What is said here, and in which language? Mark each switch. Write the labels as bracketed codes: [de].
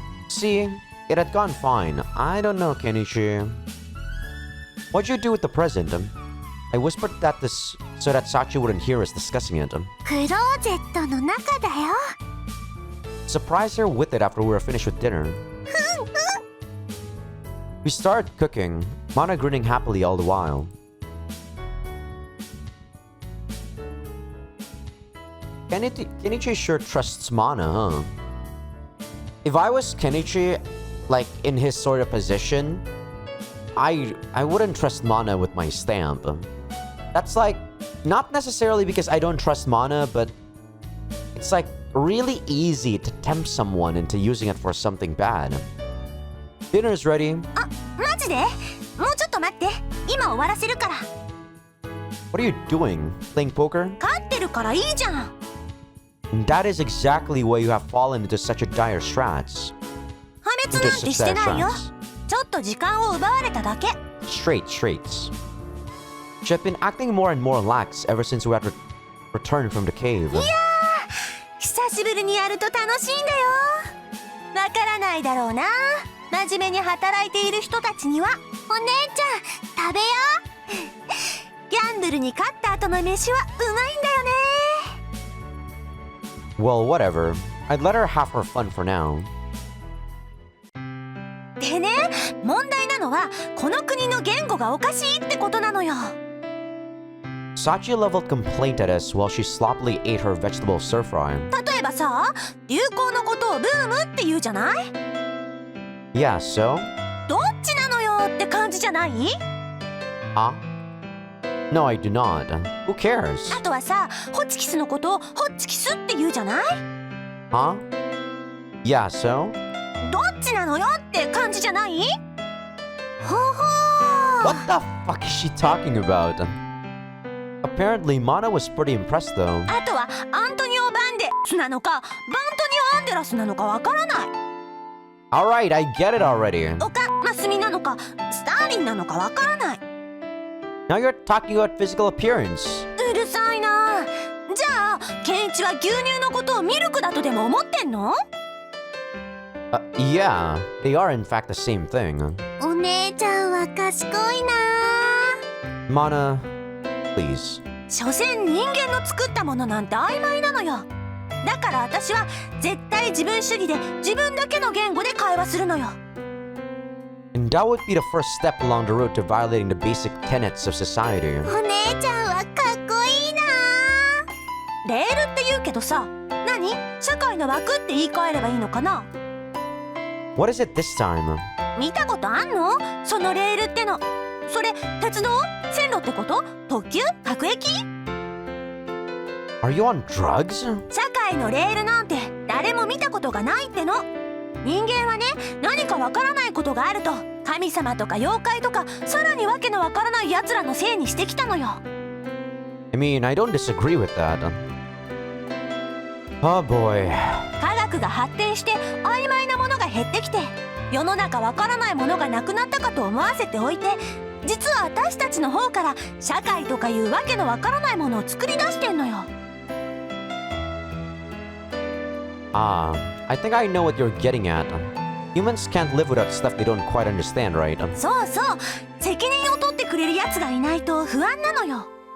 [en] See, it had gone fine. I don't know, Kenichi. What'd you do with the present? I whispered that this so that Sachi wouldn't hear us discussing it. [ja] クローゼットの中だよ。 [en] Surprised her with it after we were finished with dinner. We started cooking, Mana grinning happily all the while. Kenichi sure trusts Mana, huh? If I was Kenichi, like in his sort of position, I wouldn't trust Mana with my stamp. That's like, not necessarily because I don't trust Mana, but it's like really easy to tempt someone into using it for something bad. Dinner's ready. [ja] あ、マジで？もうちょっと待って。今終わらせるから。 [en] What are you doing? Playing poker? [ja] 勝ってるからいいじゃん。 [en] That is exactly why you have fallen into such a dire strats. [ja] 破滅なんてしてないよ。ちょっと時間を奪われただけ。 [en] Straits. She had been acting more and more lax ever since we had returned from the cave. [ja] いやー、久しぶりにやると楽しいんだよ。わからないだろうな。真面目に働いている人たちには、お姉ちゃん、食べよう。ギャンブルに勝った後の飯はうまいんだよね。 [en] Well, whatever. I'd let her have her fun for now. [ja] でね、問題なのはこの国の言語がおかしいってことなのよ。 [en] Sachi leveled complaint at us while she sloppily ate her vegetable stir fry. [ja] 例えばさ、流行のことをブームって言うじゃない？ [en] Yeah, so? [ja] どっちなのよって感じじゃない？ [en] Huh? No, I do not. Who cares? [ja] あとはさ、ホチキスのことをホッチキスって言うじゃない？ [en] Huh? Yeah, so? [ja] どっちなのよって感じじゃない？ほほー。 [en] What the fuck is she talking about? Apparently, Mana was pretty impressed though. [ja] あとはアントニオ・バンデスなのかバントニオ・アンデラスなのかわからない。 [en] Alright, I get it already. [ja] オカ・マスミなのかスターリンなのかわからない。 [en] Now you're talking about physical appearance. [ja] うるさいな。じゃあケンイチは牛乳のことをミルクだとでも思ってんの？ [en] Yeah, they are in fact the same thing. [ja] お姉ちゃんは賢いな。 [en] Mana, please. [ja] 所詮人間の作ったものなんて曖昧なのよ。だから私は絶対自分主義で自分だけの言語で会話するのよ。 [en] And that would be the first step along the road to violating the basic tenets of society. [ja] お姉ちゃんはかっこいいな。レールって言うけどさ、何？社会の枠って言い換えればいいのかな？ [en] What is it this time? [ja] 見たことあんの？そのレールっての。それ鉄道？線路ってこと？特急？各駅？ [en] Are you on drugs? [ja] 社会のレールなんて誰も見たことがないっての。人間はね、何かわからないことがあると神様とか妖怪とかさらにわけのわからない奴らのせいにしてきたのよ。 [en] I mean, I don't disagree with that. Oh boy. [ja] 科学が発展して曖昧なものが減ってきて世の中わからないものがなくなったかと思わせておいて、実は私たちの方から社会とかいうわけのわからないものを作り出してんのよ。 [en] I think I know what you're getting at. Humans can't live without stuff they don't quite understand, right? [ja] そうそう、責任を取ってくれるやつがいないと不安なのよ。